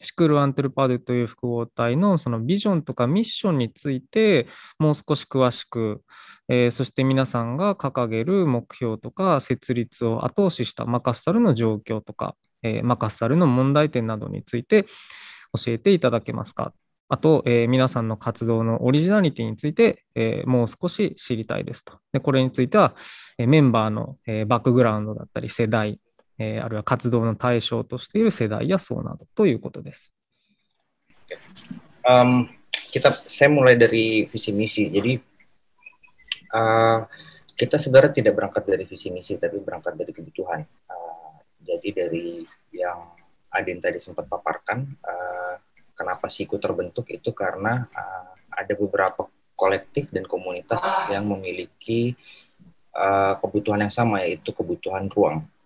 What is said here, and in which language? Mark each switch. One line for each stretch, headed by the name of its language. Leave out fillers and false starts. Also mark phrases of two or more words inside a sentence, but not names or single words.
Japanese: シクール・アントゥルパドゥという複合体のそのビジョンとかミッションについてもう少し詳しく、そして皆さんが掲げる目標とか設立を後押ししたマカッサルの状況とか、マカッサルの問題点などについて教えていただけますか。あと、皆さんの活動のオリジナリティについて、もう少し知りたいですと。で、これについては、メンバーの、バックグラウンドだったり世代、あるいは活動の対象としている世代や層などということです。
Indonesian: Saya mulai dari visi misi. Jadi kita sebenarnya tidak berangkat dari visi misi, tapi berangkat dari kebutuhan. Jadi dari yang Adin tadi sempat paparkan, kenapa SIKU terbentuk itu karena ada beberapa kolektif dan komunitas yang memiliki kebutuhan yang sama, yaitu kebutuhan ruang.